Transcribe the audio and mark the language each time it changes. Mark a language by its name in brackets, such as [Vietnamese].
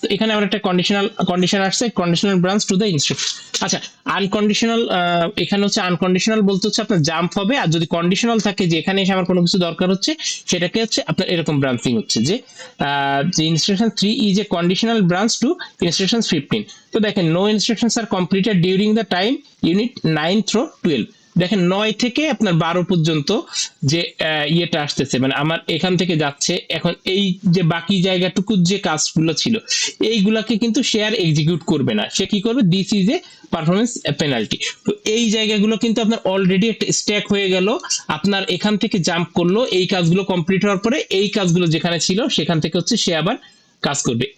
[Bangla] তো এখানে আমরা একটা কন্ডিশন আসছে, [English] Conditional branch to the instruction. [Bangla] আচ্ছা, আনকন্ডিশনাল, এখানে হচ্ছে আনকন্ডিশনাল বলতে হচ্ছে আপনার জাম্প হবে, আর যদি কন্ডিশনাল থাকে যে এখানে এসে আমার কোনো কিছু দরকার হচ্ছে, সেটাকে হচ্ছে আপনার এরকম ব্রাঞ্চিং হচ্ছে, যে instruction [English] 3 is a conditional branch to instructions 15. [Bangla] তো দেখেন [English] no instructions are completed during the time unit 9 through 12. [Bangla] দেখেন 9 থেকে আপনার 12 পর্যন্ত যে ইয়েটা আসতেছে, মানে আমার এখান থেকে যাচ্ছে, এখন এই যে বাকি জায়গাটুকু যে কাজগুলো ছিল এইগুলাকে কিন্তু সে আর এক্সিকিউট করবে না। সে কি করবে, [English] This is a performance penalty. [Bangla] তো এই জায়গাগুলো কিন্তু আপনার অলরেডি একটা স্ট্যাক হয়ে গেল, আপনার এখান থেকে জাম্প করলো, এই কাজগুলো কমপ্লিট হওয়ার পরে এই কাজগুলো যেখানে ছিল সেখান থেকে হচ্ছে সে আবার কাজ করবে।